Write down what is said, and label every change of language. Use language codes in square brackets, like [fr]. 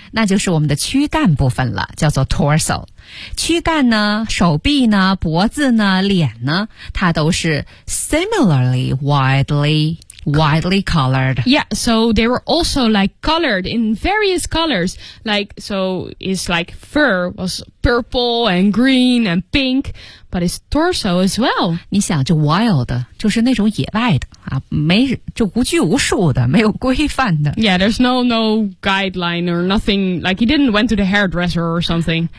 [zh] 那就是我们的躯干部分了，叫做 torso. 躯干呢，手臂呢，脖子呢，脸呢，它都是 [en] similarly widely colored. Yeah, so they were also like colored in various colors. Like, so his like fur was purple and green and pink, but his torso as well. [zh] 你想就 wild, 就是那种野外的啊，没就无拘无束的，没有规范的。 [en] Yeah, there's no guideline or nothing. Like, he didn't went to the hairdresser or something.